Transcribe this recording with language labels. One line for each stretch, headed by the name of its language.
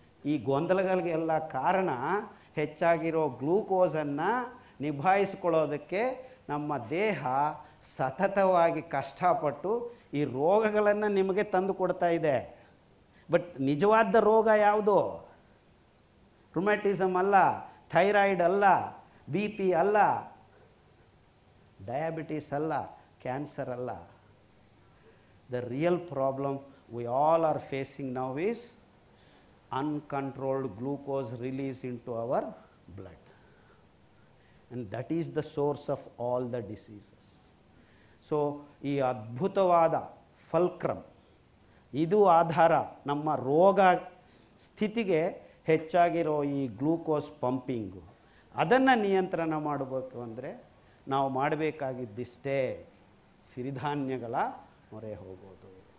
Kannada: ಈ ಗೊಂದಲಗಳಿಗೆಲ್ಲ ಕಾರಣ ಹೆಚ್ಚಾಗಿರೋ ಗ್ಲೂಕೋಸನ್ನು ನಿಭಾಯಿಸ್ಕೊಳ್ಳೋದಕ್ಕೆ ನಮ್ಮ ದೇಹ ಸತತವಾಗಿ ಕಷ್ಟಪಟ್ಟು ಈ ರೋಗಗಳನ್ನು ನಿಮಗೆ ತಂದು ಕೊಡ್ತಾ ಇದೆ. ಬಟ್ ನಿಜವಾದ ರೋಗ ಯಾವುದು? ರುಮ್ಯಾಟಿಸಮ್ ಅಲ್ಲ, ಥೈರಾಯ್ಡ್ ಅಲ್ಲ, BP ಅಲ್ಲ, ಡಯಾಬಿಟಿಸ್ ಅಲ್ಲ, ಕ್ಯಾನ್ಸರ್ ಅಲ್ಲ.
English: The real problem we all are facing now is uncontrolled glucose release into our blood, and that is the source of all the diseases.
Kannada: So ಈ ಅದ್ಭುತವಾದ ಫಲ್ಕ್ರಮ್, ಇದು ಆಧಾರ ನಮ್ಮ ರೋಗ ಸ್ಥಿತಿಗೆ ಹೆಚ್ಚಾಗಿರೋ ಈ ಗ್ಲೂಕೋಸ್ ಪಂಪಿಂಗು. ಅದನ್ನು ನಿಯಂತ್ರಣ ಮಾಡಬೇಕು ಅಂದರೆ ನಾವು ಮಾಡಬೇಕಾಗಿದ್ದಿಷ್ಟೇ, ಸಿರಿಧಾನ್ಯಗಳ ಮೊರೆ ಹೋಗೋದು.